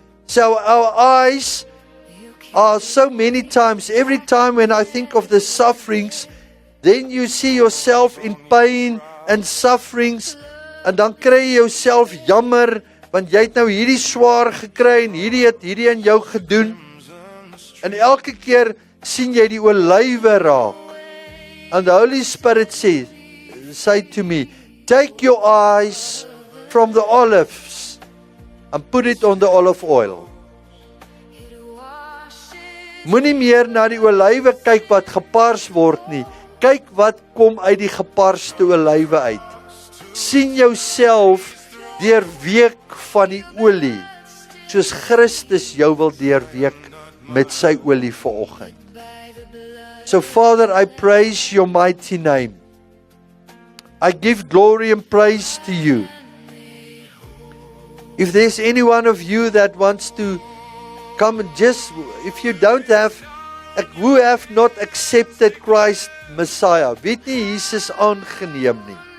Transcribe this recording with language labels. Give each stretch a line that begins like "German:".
English: So our eyes are so many times, every time when I think of the sufferings, then you see yourself in pain and sufferings,
Afrikaans: en dan kry jy jouself jammer, want jy het nou hierdie swaar gekry, en hierdie aan jou gedoen, en elke keer sien jy die olywe raak.
English: And the Holy Spirit say to me, take your eyes from the olives and put it on the olive oil.
Afrikaans: Moenie meer na die olywe kyk wat gepars word nie. Kyk wat kom uit die geparste olywe uit. Sien jouself deurweek van die olie, soos Christus jou wil deurweek met sy olie vanoggend.
English: So Father, I praise your mighty name. I give glory and praise to you. If there's any one of you that wants to come and just, if you don't have, who have not accepted Christ Messiah,
Afrikaans: weet nie Jesus aangeneem nie.